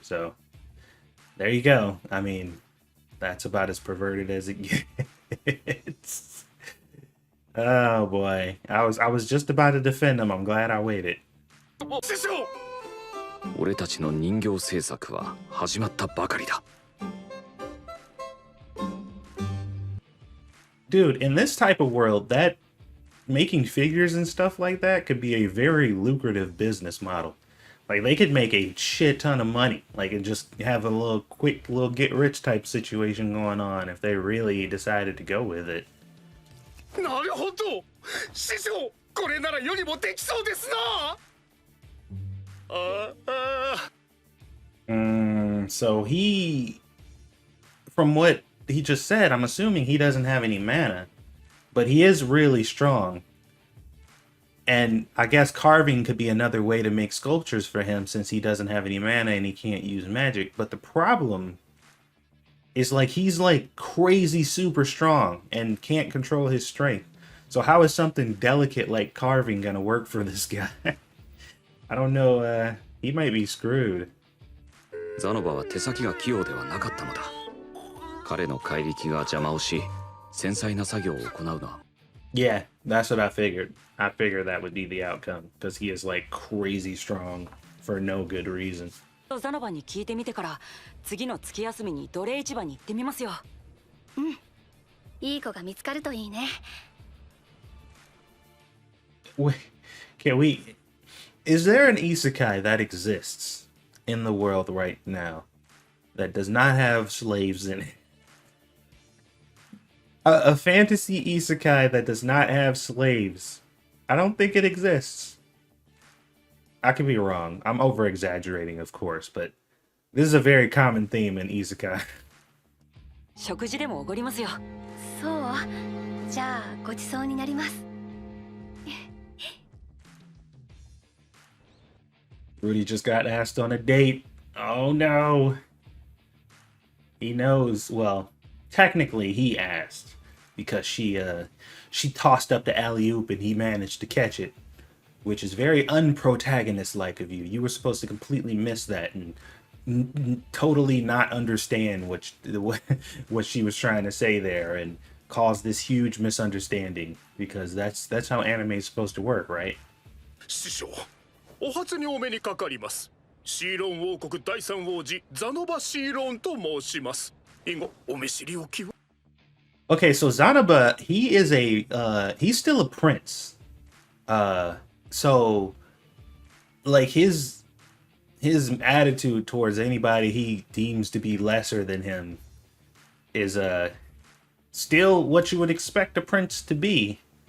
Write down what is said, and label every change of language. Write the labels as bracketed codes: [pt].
[en] So there you go. I mean, that's about as perverted as it gets. Oh boy. I was just about to defend him. I'm glad I waited. [ja] 俺たちの人形制作は始まったばかりだ。 [en] Dude, in this type of world, that making figures and stuff like that could be a very lucrative business model. Like, they could make a shit ton of money. Like, and just have a quick little get rich type situation going on if they really decided to go with it. [ja] なるほど。師匠、これなら世にもできそうですな。 [en] So from what he just said, I'm assuming he doesn't have any mana, but he is really strong. And I guess carving could be another way to make sculptures for him, since he doesn't have any mana and he can't use magic. But the problem is, like, he's like crazy super strong and can't control his strength. So how is something delicate like carving gonna work for this guy? I don't know, he might be screwed. [ja] ザノバは手先が器用ではなかったのだ。彼の怪力が邪魔をし、繊細な作業を行うのは。 [en] Yeah, that's what I figured. I figured that would be the outcome, because he is like crazy strong for no good reason. [ja] ザノバに聞いてみてから次の月休みに奴隷市場に行ってみますよ。うん。いい子が見つかるといいね。 [en] Wait, can we? Is there an isekai that exists in the world right now that does not have slaves in it? A fantasy isekai that does not have slaves. I don't think it exists. I could be wrong. I'm over exaggerating, of course, but this is a very common theme in isekai. [ja] 食事でもおごりますよ。そう、じゃあごちそうになります。 [en] Rudy just got asked on a date. Oh no. He knows. Well, technically he asked because she tossed up the alley-oop and he managed to catch it, which is very unprotagonist-like of you. You were supposed to completely miss that and totally not understand what she was trying to say there and cause this huge misunderstanding, because that's how anime is supposed to work, right? [ja] 師匠、お初にお目にかかります。シーロン王国第三王子ザノバシーロンと申します。以後お見知りおきを。 [en] Okay, so Zanoba, he's still a prince. So like his attitude towards anybody he deems to be lesser than him is still what you would expect a prince to be.